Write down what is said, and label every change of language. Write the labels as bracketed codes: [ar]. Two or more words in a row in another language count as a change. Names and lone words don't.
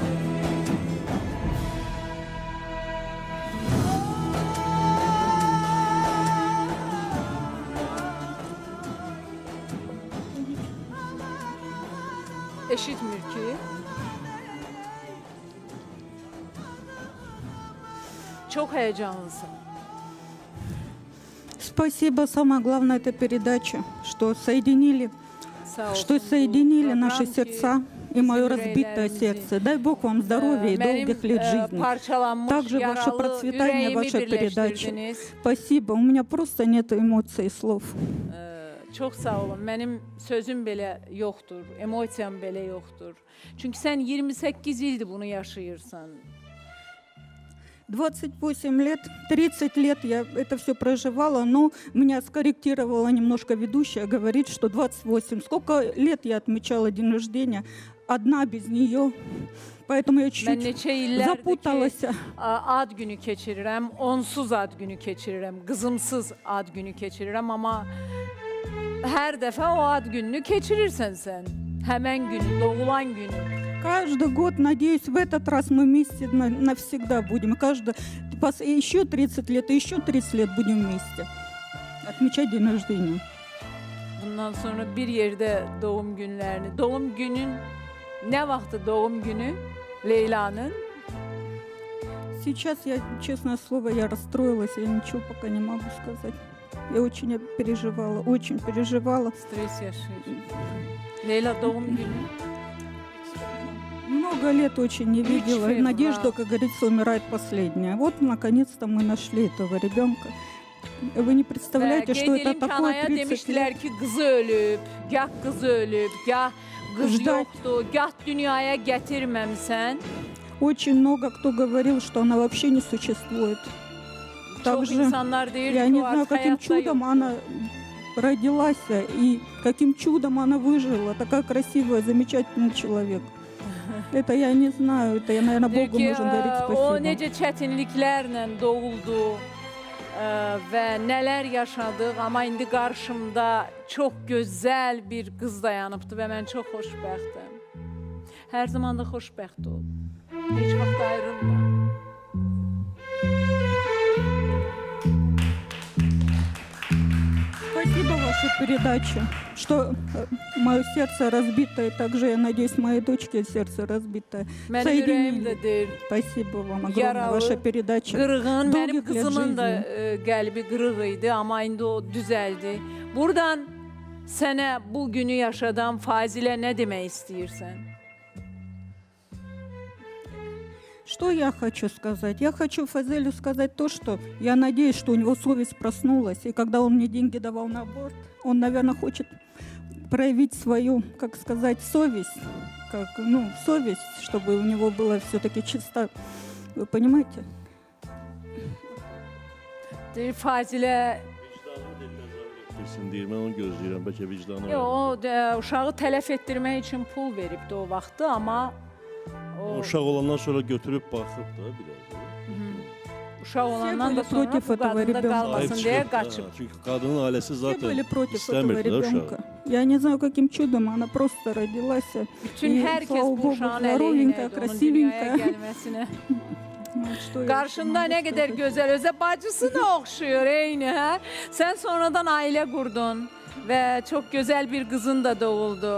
[az] Eşitmir ki. [tr] Çok heyecanlısın. [ru] Спасибо. Самое главное это передача, что соединили, [az] Sağ olsun. [ru] что соединили [az] Bu [ru] наши [az] program ki [ru] сердца и мое разбитое [tr] yüreğlerimizi, [ru] сердце. Дай Бог вам здоровья и [tr] benim, [ru] долгих лет жизни. [tr] parçalanmış, [ru] Также ваше [tr] yaralı [ru] процветание, [tr] yüreğimi [ru] ваша передача. [tr] birleştirdiniz. [ru] Спасибо. У меня просто нет эмоций и слов. [az] Çox sağ olun. Mənim sözüm belə yoxdur, emosiyam belə yoxdur. Çünki sən 28 ildir bunu yaşayırsan. [ru] 28 лет, 30 лет я это все проживала, но меня скорректировала немножко ведущая, говорит, что 28. Сколько лет я отмечала день рождения, одна без нее, поэтому я [az] Mən [ru] чуть-чуть [az] neçə illərdir ki, [ru] запуталась. [az] ad günü keçirirəm, onsuz ad günü keçirirəm, qızımsız ad günü keçirirəm, amma hər dəfə o ad gününü keçirirsən sən. Həmən günü, doğulan günü. [ru] Каждый год, надеюсь, в этот раз мы вместе навсегда будем. Еще 30 лет, и еще 30 лет будем вместе отмечать день рождения. [az] Bundan sonra bir yerdə doğum günlərini, doğum günün, nə vaxtı doğum günü Leyla'nın? [ru] Сейчас я, честное слово, я расстроилась, я ничего пока не могу сказать. Я очень переживала, очень переживала. [az] Stres yaşayır. Leyla doğum günü. [ru] Много лет очень не видела. февраля. Надежда, как говорится, умирает последняя. Вот, наконец-то, мы нашли этого rебенка. Вы не представляете, что это такое 30 [az] demişdilər [ru] лет. [az] ki, qızı ölüb, gah qızı ölüb, gah qız [ru] Ждать. [az] yoxdur, gah dünyaya gətirməmsən. [ru] Очень много кто говорил, что она вообще не sуществует. [az] Çox [ru] Также [az] insanlar deyir [ru] я [az] ki, [ru] не [az] o [ru] знаю, [az] artıq [ru] каким [az] həyatda [ru] чудом [az] yoxdur. [ru] она родилась и каким чудом она выжила. Такая красивая, замечательный человек. Это я не знаю, это, наверное, [az] Deyir [ru] Богу [az] ki, [ru] нужно говорить [az] o [ru] спасибо. [az] necə çətinliklərlə doğuldu və nələr yaşadıq, amma indi qarşımda çox gözəl bir qız dayanıbdı və mən çox xoşbəxtəm. Hər zaman da xoşbəxt ol. Heç vaxt ayrılma. [ru] Спасибо вашей передаче, что мое сердце разбитое, также, я надеюсь, моей дочке сердце разбитое. [az] Mənim [ru] Соединили. [az] ürəyim də deyir, [ru] Спасибо вам огромное, [az] Yaralı, [ru] ваша передача. [az] qırğın, mənim [ru] Dolgi [az] qızımın da [ru] жизни. [az] qəlbi qırıq idi, amma indi o düzəldi. Buradan sənə bu günü yaşadan Fazilə nə demək istəyirsən? [ru] Что я хочу сказать? Я хочу Фазелю сказать то, что я надеюсь, что у него совесть проснулась, и когда он мне деньги давал на аборт, он, наверное, хочет проявить свою, как сказать, совесть, совесть, чтобы у него было все-таки чисто. Вы понимаете? [az] Deyir Fazilə, Kesin deyir, mən onu gözləyirəm, bəlkə vicdanı var. o uşağı tələf etdirmək üçün pul veribdi o vaxtı, amma o Uşaq olandan sonra götürüb baxıb da biraz. uşaq olandan da [ru] были [az] sonra [ru] против [az] bu [ru] этого [az] qadında [ru] rебенka. [az] qalmasın deyə Sahib çıxıb da, qaçıb. Çünki qadının ailəsi [ru] Все [az] zaten [ru] были против этого [az] istəmirdi də [ru] ребенка. [az] uşağı. [ru] Я не знаю, каким чудом она просто родилась. [az] Bütün [ru] И, [az] hər [ru] слава [az] kəs bu [ru] Богу, [az] uşağın [ru] здоровенькая, [az] əleyhinədir, onun dünyaya [ru] красивенькая. [az] gəlməsinə. [ru] понимает, что я [az] Qarşında [ru] еще [az] nə [ru] могу [az] qədər [ru] сказать. [az] gözəl, özə bacısına oxşuyur, eyni, hə? Sən sonradan ailə qurdun və çox gözəl bir qızın da doğuldu.